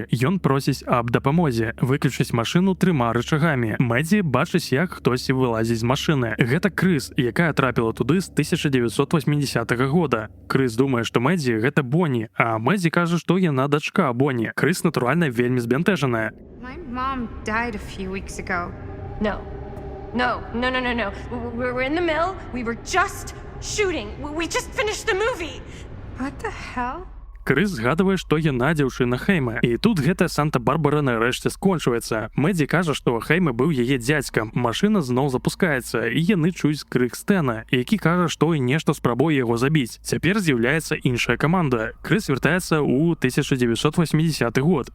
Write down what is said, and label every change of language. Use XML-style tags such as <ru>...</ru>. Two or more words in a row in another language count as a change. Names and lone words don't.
<be>Ён просіць аб дапамозе выключыць машыну 3 рычагамі. Мэдзі бачыць, як хтосьці вылазіць з машыны. Гэта Крыс, якая трапіла туды з 1980 года. Крыс думае, што Мэдзі гэта Бонні, а Мэдзі кажа, што яна дачка Бонні. Крыс, натуральна, вельмі збянтэжаная.</be> <en>My mom died a few weeks ago. No. We were in the mill. We were just shooting. We just finished the movie. What the hell?</en> <be>Крыс згадвае, што яна дзяўчына Хейма. І тут гэтая Санта-Барбара нарэшце скончваецца. Мэдзі кажа, што Хейма быў яе дзядзькам. Машына зноў запускаецца, і яны чуюць крык Стэна, які кажа, што і нешта спрабуе яго забіць. Цяпер з'яўляецца іншая каманда. Крыс вяртаецца ў 1980 год.</be>